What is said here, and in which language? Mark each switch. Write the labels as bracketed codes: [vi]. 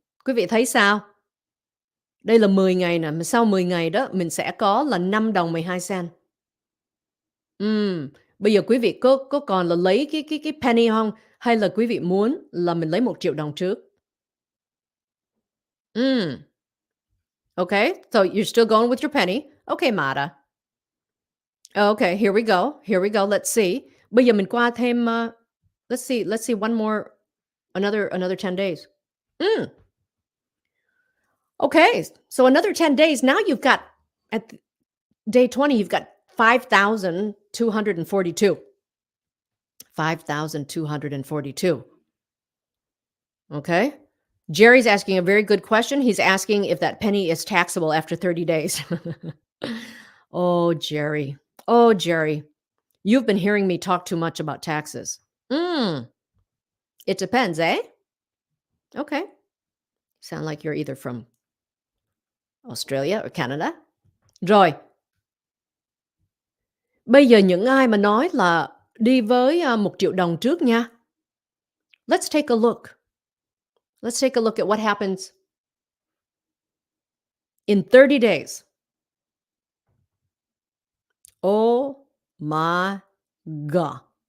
[vi] Quý vị thấy sao? Đây là 10 ngày nè, mà sau 10 ngày đó mình sẽ có là $5.12. Bây giờ quý vị có còn là lấy cái penny không? Hay là quý vị muốn là mình lấy 1 triệu đồng trước? [en] Okay, so you're still going with your penny. Okay, Mara. Okay, here we go. Here we go. Let's see. [vi] Bây giờ mình qua thêm [en] let's see one more another 10 days. Okay, so another 10 days. Now you've got at day 20 you've got 5,242. 5,242. Okay? Jerry's asking a very good question. He's asking if that penny is taxable after 30 days. Oh, Jerry. Oh, Jerry. You've been hearing me talk too much about taxes. It depends, eh? Okay. Sound like you're either from Australia or Canada. [vi] Rồi. Bây giờ những ai mà nói là đi với 1 triệu đồng trước nha. [en] Let's take a look. Let's take a look at what happens in 30 days. Oh my God.